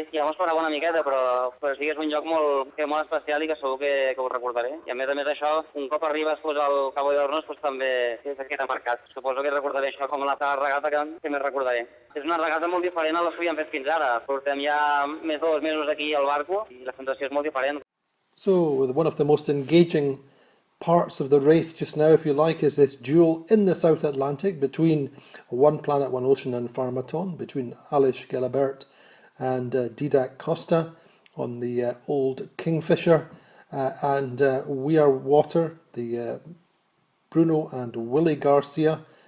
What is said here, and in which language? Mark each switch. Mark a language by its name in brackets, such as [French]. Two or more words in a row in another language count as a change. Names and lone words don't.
[Catalan] Ja m'ho esperava una miqueta, però sí que és un lloc molt especial i que segur que ho recordaré. I a més això, un cop arribes al Cabo de Hornos, també queda marcat. Suposo que recordaré això com la regata que més recordaré. És una regata molt diferent a les que havíem fet fins ara. Portem ja més de 2 mesos aquí al barco i la sensació és molt diferent. [English] So, one of the most engaging parts of the race just now, if you like, is this duel in the South Atlantic between One Planet One Ocean and Pharmaton, between Alish Gelabert and Didac Costa on the old Kingfisher, and We Are Water, the Bruno and Willie Garcia